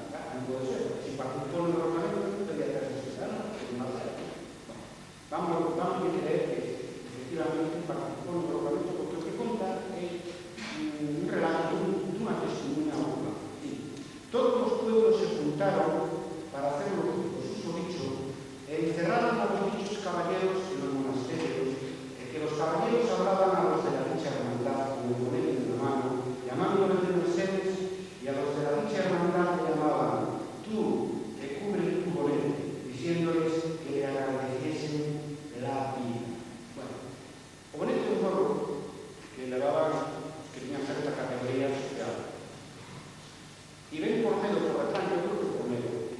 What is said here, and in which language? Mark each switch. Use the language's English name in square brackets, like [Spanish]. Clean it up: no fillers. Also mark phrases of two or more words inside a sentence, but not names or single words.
[Galician] Non pode ser, se participou no derrocamento non podía ter 60 anos, porque non hacer. Vamos a creer que efectivamente participou no derrocamento, porque o que conta é un relato dunha testemunha única. [Spanish] Todos os pueblos se juntaron para hacer o susodicho e encerraron a los dichos caballeros en los monasterios, e que los caballeros hablaban a los de la dicha hermandad con el bonete en la mano, llamándoles de Mercedes, y a los de la dicha hermandad le llamaban tú, que cubre tu bonete, diciéndoles que le agradeciesen la vida. [Galician] Bueno, o bonete é un gorro que levaban que tenían certa categoría social. [Spanish] Y ven por medio, por detrás, yo creo que por medio.